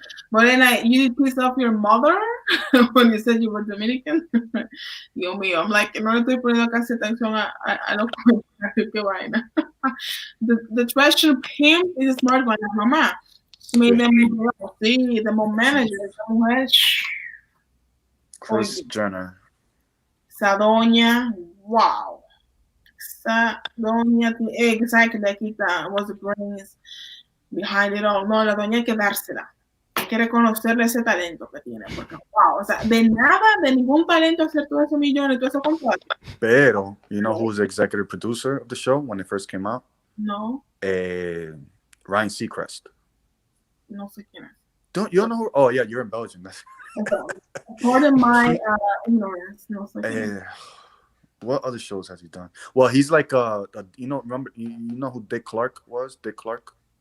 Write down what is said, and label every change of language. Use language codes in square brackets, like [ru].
[en] Morena, you pissed off your mother when you said you were Dominican? [es] Dios mío, [en] I'm like, [es] no le estoy poniendo casi atención a los comentarios, qué vaina. [en] The treasure pimp is a smart one, [es] la mamá. [en] Made them, sí, the mom manager, [es] esa mujer. [en] Kris Jenner. [es] Esa doña, wow. Esa doña, [en] exactly, like it was the brains behind it all. [es] No, la doña hay que dársela. Hay que reconocerle ese talento que tiene. Porque, wow, o sea, de ningún talento hacer todos esos millones, todos esos contratos. Pero, [en] you know who was the executive producer of the show when it first came out? No. Ryan Seacrest. [es] No sé quién es. [en] You don't know who? Oh, yeah, you're in Belgium. Pardon my ignorance. [es] No sé quién es. [en] What other shows has he done? Well, he's like remember you know who Dick Clark was? Dick Clark.